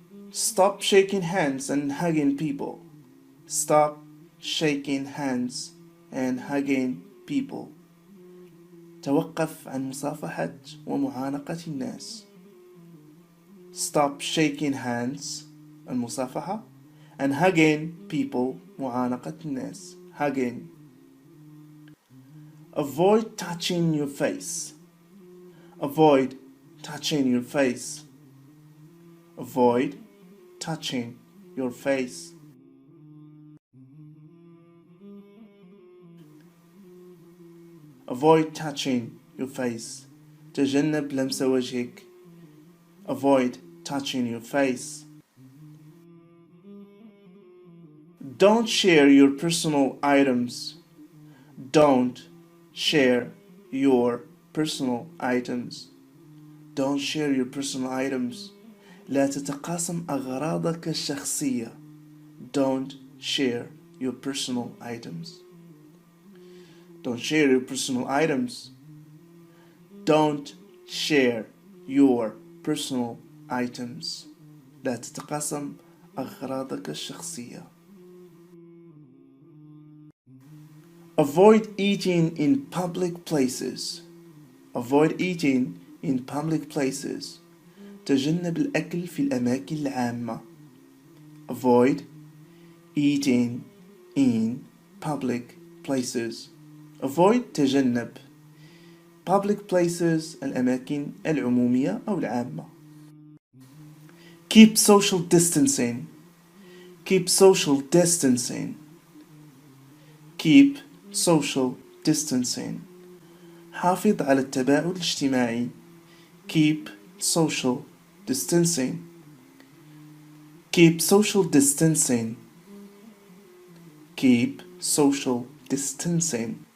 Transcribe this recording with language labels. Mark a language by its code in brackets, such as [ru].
[en] Stop shaking hands and hugging people. Stop shaking hands and hugging people. [ar] توقف عن مصافحة ومعانقة الناس. [en] Stop shaking hands [ar] المصافحة [en] and hugging people [ar] معانقة الناس. [en] Hugging. Avoid touching your face. Avoid touching your face. Avoid touching your face. Avoid touching your face. [ar] تجنب لمس وجهك. [en] Avoid touching your face. Don't share your personal items. Don't share your personal items. Don't share your personal items. [ar] لا تتقاسم أغراضك الشخصية. [en] Don't share your personal items. Don't share your personal items. Don't share your personal items. [ar] لا تتقاسم أغراضك الشخصية. [en] Avoid eating in public places. Avoid eating in public places. [ar] تجنب الأكل في الأماكن العامة. [en] Avoid eating in public places. [ar] Avoid تجنب. [en] Public places [ar] الأماكن العمومية أو العامة. [en] Keep social distancing. Keep social distancing. Keep social distancing. [ar] حافظ على التباعد الاجتماعي. [en] Keep social distancing. Keep social distancing. Keep social distancing.